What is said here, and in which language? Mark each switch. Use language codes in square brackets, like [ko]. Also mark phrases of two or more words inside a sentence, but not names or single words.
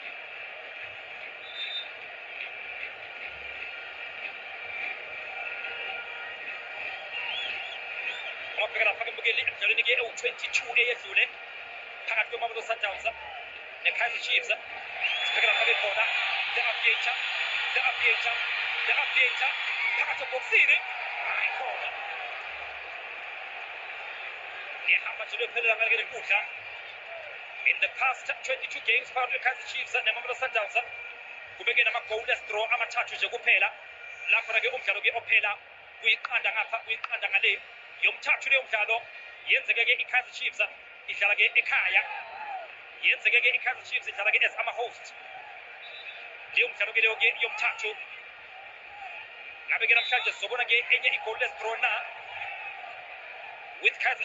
[zu] ungabheka lapha ke-mbukeli emdlalweni-ke ewu-22 eyedlule phakathi kwe-Mamelodi Sundowns ne-Kaizer Chiefs sibheke lapha ke-khona the Aviator phakathi ebhokisini hayi khona yahamba nje lophelela ngale lenkundla [en] in the past 22 games [zu] phakathi kwe-Kaizer Chiefs ne-Mamelodi Sundowns kubeke nama- [en] goalless draw [zu] amathathu nje kuphela lakhona-ke umdlalo-ke ophela kuyiqanda ngapha kuyiqanda ngale yomthathu leyo mdlalo yenzeke-ke i-Kaizer Chiefs idlala-ke ekhaya yenzeke-ke i-Kaizer Chiefs idlala-ke as ama-host leyo mdlalo-ke leyo-ke yomthathu ngabe-ke namhlanje sizobona-ke enye i- [en] goalless draw [zu] na with Kaizer